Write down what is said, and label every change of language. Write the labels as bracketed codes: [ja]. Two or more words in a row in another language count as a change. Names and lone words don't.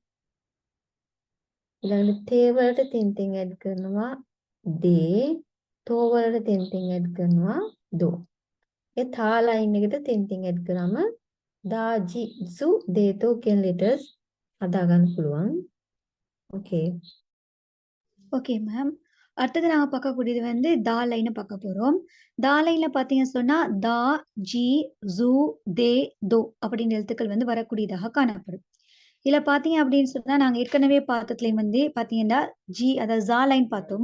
[si] ඊළඟට තේ වලට තින් ඇඩ් කරනවා දේ. තෝ වලට තින් ඇඩ් කරනවා දෝ. ඒ තා ලයින් එකට තින් ඇඩ් කරාම දා ජි සු දේතෝ කියන ලෙටර්ස් හදා ගන්න පුළුවන්. [en] ஓகே. okay ma'am. [ta] அடுத்தது நாங்க பார்க்கக்கூடியது வந்து தா லைன பார்க்க போறோம். தா லைன்ல பார்த்தீங்கன்னு சொன்னா, தா, ஜி, ஜூ, தே, தோ அப்படின்ற எழுத்துக்கள் வந்து வரக்கூடியதாக காணப்படும். இதுல பார்த்தீங்க அப்படின்னு சொன்னா, நாங்க ஏற்கனவே பார்த்ததுலயும் வந்து பார்த்தீங்கன்னா, ஜி அதாவது ஸா லைன் பார்த்தோம்.